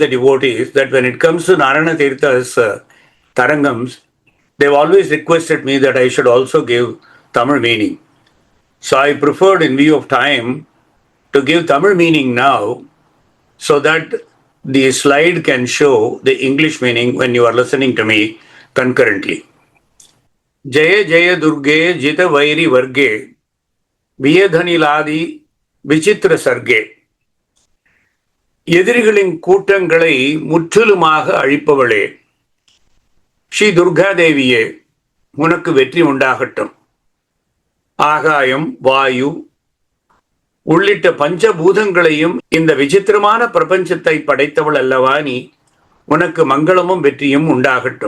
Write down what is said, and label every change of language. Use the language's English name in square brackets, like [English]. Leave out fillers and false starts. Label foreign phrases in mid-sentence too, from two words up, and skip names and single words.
[English] the devotees that when it comes to Narayana Tirtha's Tarangams, they've always requested me that I should also give Tamil meaning. So I preferred, in view of time, to to give Tamil meaning now so that the slide can show the English meaning when you are listening to me concurrently. [Sanskrit] जय जय दुर्गे जित वैरि वर्गे वियदनिलादि विचित्र सर्गे. [Tamil] எதிரிகளின் கூட்டங்களை முற்றிலுமாக அழிப்பவளே, ஸ்ரீ துர்கா தேவியே, உனக்கு வெற்றி உண்டாகட்டும். ஆகாயம், வாயு உள்ளிட்ட பஞ்சபூதங்களையும் இந்த விசித்திரமான பிரபஞ்சத்தை படைத்தவள் அல்லவா நீ, உனக்கு மங்களமும் வெற்றியும் உண்டாகட்டும்.